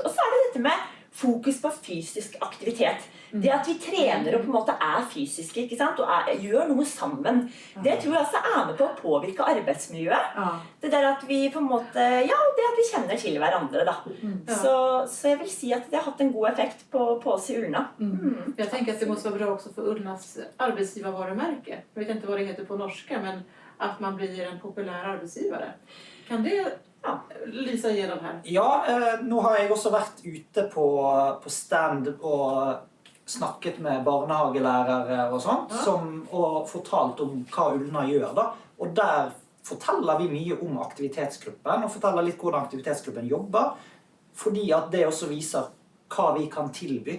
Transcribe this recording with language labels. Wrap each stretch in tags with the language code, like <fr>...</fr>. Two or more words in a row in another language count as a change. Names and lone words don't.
<no>Og så er det dette med fokus på fysisk aktivitet. Det at vi trener og på en måte er fysiske, ikke sant? Og gjør noe sammen. Det tror jeg også er med på å påvirke arbeidsmiljøet. Det der at vi på en måte, ja, det at vi kjenner til hverandre da. Så jeg vil si at det har hatt en god effekt på oss i Ullna.</no> <sv>Jag tänker att det måste vara bra också för Ullnas arbetsgivarvarumärke. Jag vet inte vad det heter på norska, men att man blir en populär arbetsgivare. Kan det lysa igenom her?</sv> <no>Ja, nå har jeg også vært ute på stand og snakket med barnehagelærere og sånt, og fortalt om hva Ullna gjør da. Og der forteller vi mye om aktivitetsgruppen, og forteller litt hvordan aktivitetsgruppen jobber, fordi at det også viser hva vi kan tilby.</no>